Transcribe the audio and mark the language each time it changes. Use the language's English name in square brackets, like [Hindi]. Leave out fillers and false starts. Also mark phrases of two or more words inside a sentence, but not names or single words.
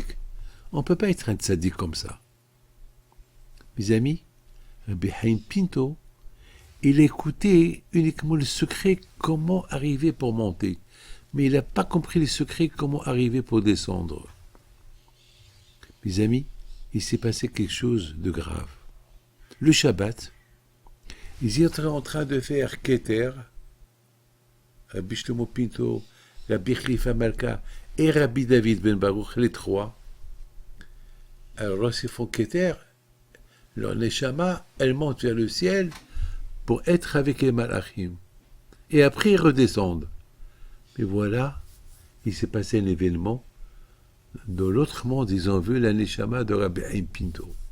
[French] On ne peut pas être un tzadik comme ça. Mes amis, Rabbi Haïm Pinto, il écoutait uniquement le secret comment arriver pour monter. Mais il n'a pas compris le secret comment arriver pour descendre. Mes amis, il s'est passé quelque chose de grave. Le Shabbat, ils étaient en train de faire Keter, Rabbi Shlomo Pinto, Rabbi Chifa Malka et Rabbi David Ben Baruch, les trois. Alors lorsqu'ils font Keter, leur Neshama, elle monte vers le ciel pour être avec les Malachim. Et après, ils redescendent. Mais voilà, il s'est passé un événement. Dans l'autre monde, ils ont vu la Neshama de Rabbi Haïm Pinto.